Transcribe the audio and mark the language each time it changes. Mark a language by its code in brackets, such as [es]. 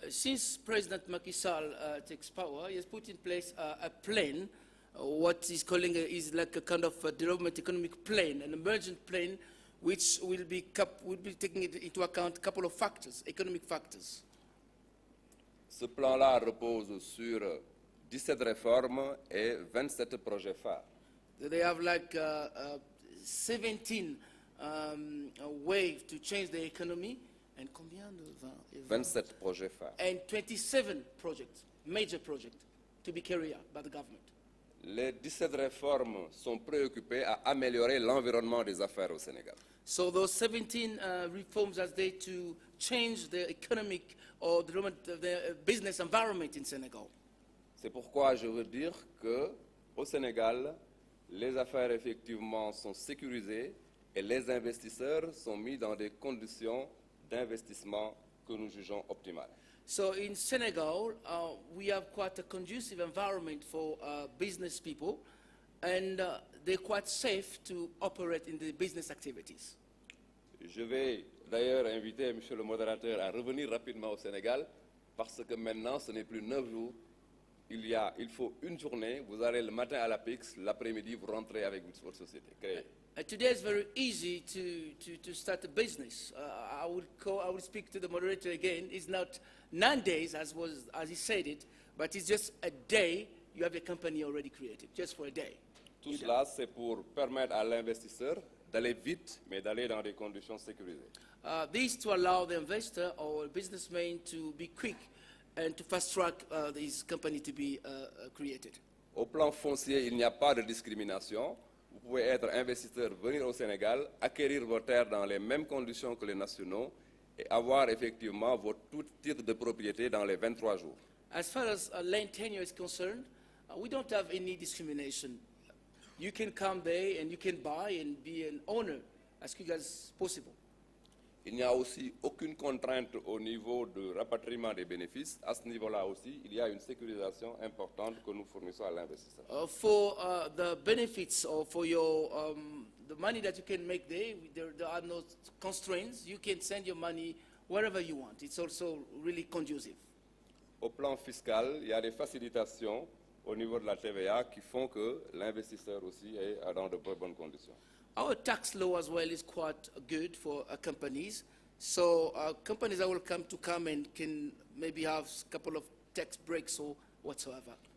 [en] Since President Macky Sall takes power, he has put in place a plan, what he's calling is like a kind of a development economic plan, an emergent plan, which will be taking into account a couple of factors, economic factors. [fr] Ce plan-là repose sur 17 réformes et 27 projets phares. [en] They have like 17 ways to change the economy, and [fr] combien de 27 projets phares. [en] And 27 projects, major projects, to be carried out by the government. [fr] Les 17 réformes sont préoccupées à améliorer l'environnement des affaires au Sénégal. [en] So those 17 reforms are there to change the economic or the business environment in Senegal. [fr] C'est pourquoi je veux dire qu'au Sénégal, les affaires effectivement sont sécurisées et les investisseurs sont mis dans des conditions d'investissement que nous jugeons optimales. [en] So in Senegal, we have quite a conducive environment for business people, and they're quite safe to operate in the business activities. [fr] Je vais d'ailleurs inviter Monsieur le modérateur à revenir rapidement au Sénégal parce que maintenant ce n'est plus 9 jours, il faut une journée, vous allez le matin à la PIX, l'après-midi vous rentrez avec votre société créée. [en] Today it's very easy to start a business. I will speak to the moderator again. It's not 9 days as he said it, but it's just a day. You have a company already created, just for a day. [fr] Tout cela, c'est pour permettre à l'investisseur d'aller vite, mais d'aller dans des conditions sécurisées. [en] This to allow the investor or businessman to be quick and to fast-track this company to be created. [fr] Au plan foncier, il n'y a pas de discrimination. Vous pouvez être investisseur, venir au Sénégal, acquérir vos terres dans les mêmes conditions que les nationaux et avoir effectivement votre tout titre de propriété dans les 23 jours. [en] As far as land tenure is concerned, we don't have any discrimination. You can come there and you can buy and be an owner as quick as possible. [fr] Il n'y a aussi aucune contrainte au niveau de rapatriement des bénéfices. À ce niveau-là aussi, il y a une sécurisation importante que nous fournissons à l'investisseur. [en] For the benefits or for your the money that you can make there are no constraints. You can send your money wherever you want. It's also really conducive. [fr] Au plan fiscal, il y a des facilitations au niveau de la TVA qui font que l'investisseur aussi est dans de bonnes conditions. [en] Our tax law as well is quite good for companies. So companies that will come and can maybe have a couple of tax breaks or whatsoever.